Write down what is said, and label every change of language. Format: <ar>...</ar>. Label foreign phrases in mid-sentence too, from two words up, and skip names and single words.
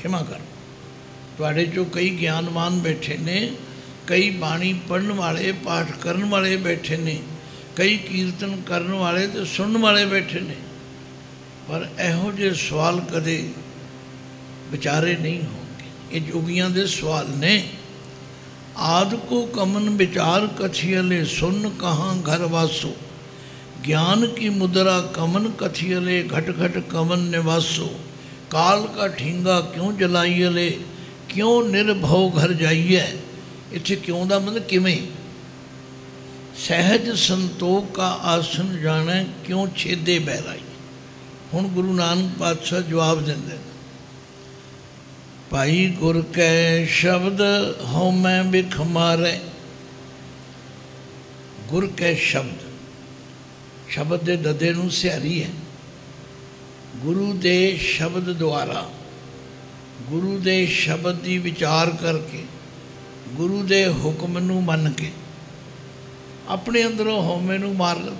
<pa>ਖਿਮਾ ਕਰ, ਤੁਹਾਡੇ ਚੋਂ ਕਈ ਗਿਆਨਵਾਨ ਬੈਠੇ ਨੇ, ਕਈ ਬਾਣੀ ਪੜ੍ਹਨ ਵਾਲੇ ਪਾਠ ਕਰਨ ਵਾਲੇ ਬੈਠੇ ਨੇ, ਕਈ ਕੀਰਤਨ ਕਰਨ ਵਾਲੇ ਤੋ ਸੁਣਨ ਵਾਲੇ ਬੈਠੇ ਨੇ, ਪਰ ਇਹੋ ਜੇ ਸਵਾਲ ਕਦੇ ਵਿਚਾਰੇ ਨਹੀਂ ਹੋਣਗੇ। ਇਹ ਜੋਗੀਆਂ ਦੇ ਸਵਾਲ ਨੇ। ਆਦਿ ਕਉ ਕਵਨੁ ਬੀਚਾਰੁ ਕਥੀਅਲੇ, ਸੁੰਨ ਕਹਾ ਘਰ ਵਾਸੋ। ਗਿਆਨ ਕੀ ਮੁਦ੍ਰਾ ਕਵਨ ਕਥੀਅਲੇ, ਘਟਿ ਘਟਿ ਕਵਨ ਨਿਵਾਸੋ। ਕਾਲ ਕਾ ਠੀਗਾ ਕਿਉ ਜਲਾਈਅਲੇ, ਕਿਉ ਨਿਰਭਉ ਘਰਿ ਜਾਈਐ। ਇੱਥੇ ਕਿਉਂ ਦਾ ਮਤਲਬ ਕਿਵੇਂ। ਸਹਜ ਸੰਤੋਖ ਕਾ ਆਸਣੁ ਜਾਣੈ, ਕਿਉ ਛੇਦੇ ਬੈਰਾਈ। ਹੁਣ ਗੁਰੂ ਨਾਨਕ ਪਾਤਸ਼ਾਹ ਜਵਾਬ ਦੇਂਦੇ ਨੇ, ਭਾਈ ਗੁਰ ਕੈ ਸਬਦਿ ਹਉਮੈ ਬਿਖੁ ਮਾਰੈ। ਗੁਰ ਕੈ ਸ਼ਬਦ, ਸ਼ਬਦ ਦੇ ਦੱਦੇ ਨੂੰ ਸਿਹਾਰੀ ਹੈ। ਗੁਰੂ ਦੇ ਸ਼ਬਦ ਦੁਆਰਾ, ਗੁਰੂ ਦੇ ਸ਼ਬਦ ਕੀ ਵਿਚਾਰ ਕਰਕੇ, ਗੁਰੂ ਦੇ ਹੁਕਮ ਨੂੰ ਮੰਨ ਕੇ ਆਪਣੇ ਅੰਦਰੋਂ ਹਉਮੈ ਨੂੰ ਮਾਰ ਲਵੇ।</pa>